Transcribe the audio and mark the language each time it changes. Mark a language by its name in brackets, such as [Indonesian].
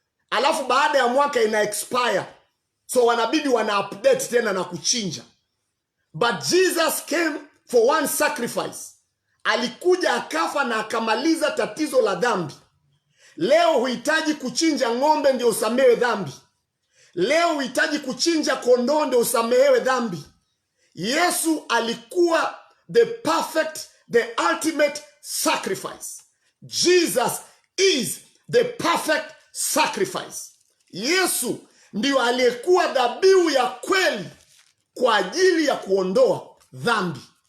[Swahili] Alafu baada ya mwaka ina expire. So wanabidi wana update tena na kuchinja. [English] But Jesus came for one sacrifice. [Swahili] Alikuja akafa na akamaliza tatizo la dhambi. Leo huhitaji kuchinja ng'ombe ndio usamehewe dhambi. Leo huhitaji kuchinja kondoo ndio usamehewe dhambi. Yesu alikuwa [English] the perfect, the ultimate sacrifice. Jesus is the perfect sacrifice. [Swahili] Yesu ndio aliyekuwa dhabihu ya kweli kwa ajili ya kuondoa dhambi.